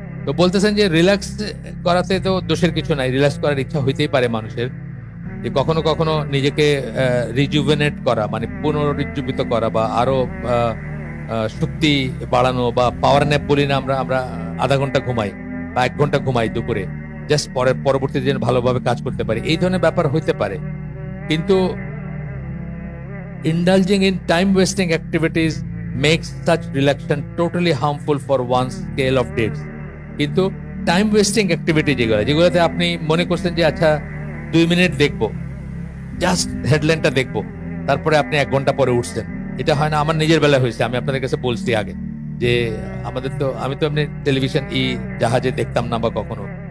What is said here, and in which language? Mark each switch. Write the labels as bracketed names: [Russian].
[Bangla] তো বলতেছেন যে রিল্যাক্স করাতে তো দোষের কিছু নাই, রিল্যাক্স করার ইচ্ছা হইতেই পারে মানুষের, যে কখনো কখনো নিজেকে রিজুভেনেট করা মানে পুনরুজ্জীবিত করা, বা আরো শক্তি বাড়ানো, বা পাওয়ার ন্যাপ বলি না আমরা আধা ঘন্টা ঘুমাই বা 1 ঘন্টা ঘুমাই দুপুরে, জাস্ট পরবর্তী দিন ভালোভাবে কাজ করতে পারি, এই ধরনের ব্যাপার হইতে পারে। [English] কিন্তু indulging in time wasting activities makes such relaxation totally harmful for one's scale of dates. [Bangla] কিন্তু টাইম ওয়েস্টিং অ্যাক্টিভিটি যেগুলোতে আপনি মনে করছেন যে আচ্ছা 2 মিনিট দেখবো, জাস্ট হেডলাইনটা দেখবো, তারপরে আপনি 1 ঘন্টা পরে উঠছেন, এটা হয় না। আমার নিজের বেলায় হয়েছে, আমি আপনাদের কাছে বলছি আগে যে আমি তো এমনি টেলিভিশন জাহাজে দেখতাম না বা কখনো।